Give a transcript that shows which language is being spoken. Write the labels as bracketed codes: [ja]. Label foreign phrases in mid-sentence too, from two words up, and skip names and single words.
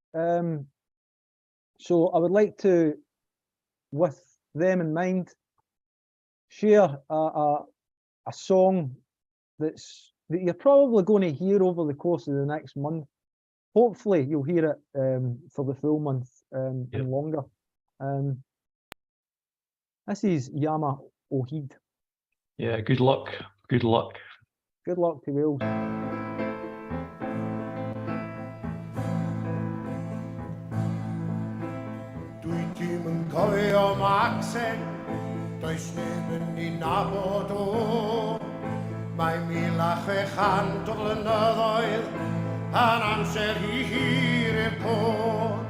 [en] So I would like to, with them in mind, share a song that you're probably going to hear over the course of the next month. Hopefully you'll hear it for the full month and longer. This is Yama Ohid. Yeah, good luck. Good luck. Good luck to Wales. [cy] Dwi dim yn cofio Maxen, does neb yn ei nabod o. Mae 1600 o flynyddoedd yn amser hi hir i'r côr.